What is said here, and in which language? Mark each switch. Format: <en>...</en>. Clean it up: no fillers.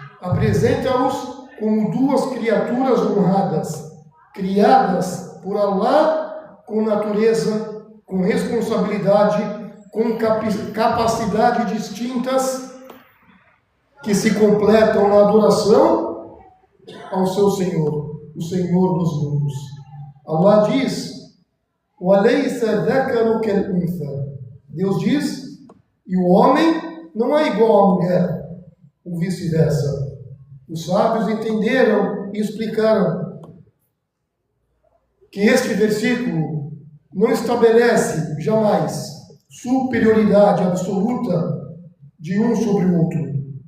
<pt>Apresenta-os como duas criaturas honradas, criadas por Allah com natureza, com responsabilidade, com capacidade distintas, que se completam na adoração ao seu Senhor, o Senhor dos mundos. Allah diz:</pt> <ar>وَلَيْسَ ذَكَرُ كَالْأُنثَى.</ar> <pt>Deus diz: e o homem não é igual à mulher, ou vice-versa. Os sábios entenderam e explicaram que este versículo não estabelece jamais superioridade absoluta de um sobre o outro.</pt>